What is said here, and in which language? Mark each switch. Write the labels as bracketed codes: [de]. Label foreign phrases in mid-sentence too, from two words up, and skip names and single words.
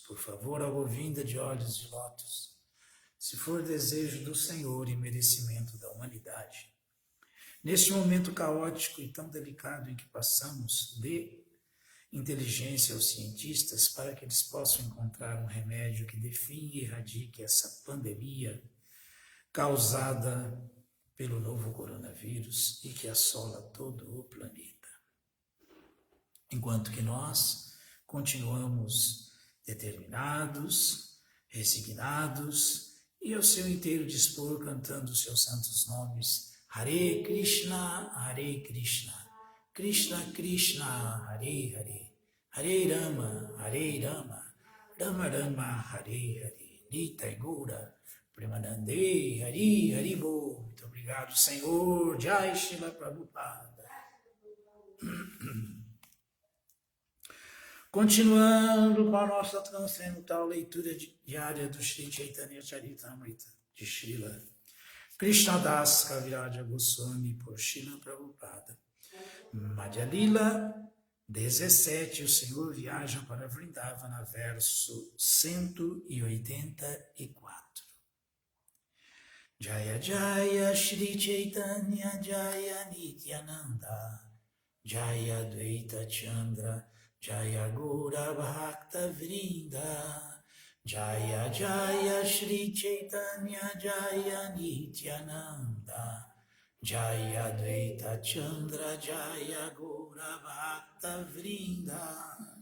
[pt] Por favor, ao Govinda de olhos de lótus, se for desejo do Senhor e merecimento da humanidade, neste momento caótico e tão delicado em que passamos, dê inteligência aos cientistas para que eles possam encontrar um remédio que define e erradique essa pandemia causada pelo novo coronavírus e que assola todo o planeta. Enquanto que nós continuamos determinados, resignados e ao seu inteiro dispor cantando os seus santos nomes, [sa] Hare Krishna, Krishna Krishna, Hare Hare, Hare Rama, Rama Rama, Hare Hare, Nitai Gaura, Premanande, Hari Haribo. [pt] Muito obrigado, Senhor. Jai Srila Prabhupada. Continuando com a nossa transcendental leitura diária do Sri Chaitanya Charitamrita de Srila Krishnadas Kaviraja Goswami por Srila Prabhupada. Madhya Lila 17, o Senhor viaja para Vrindavana, verso 184. [sa] Jaya Jaya Shri Chaitanya Jaya Nityananda Jaya Dvaita Chandra Jaya Gaura Bhakta Vrinda Jaya Jaya Shri Chaitanya Jaya Nityananda Jaya Dvaita Chandra Jaya Gaura Bhakta Vrinda.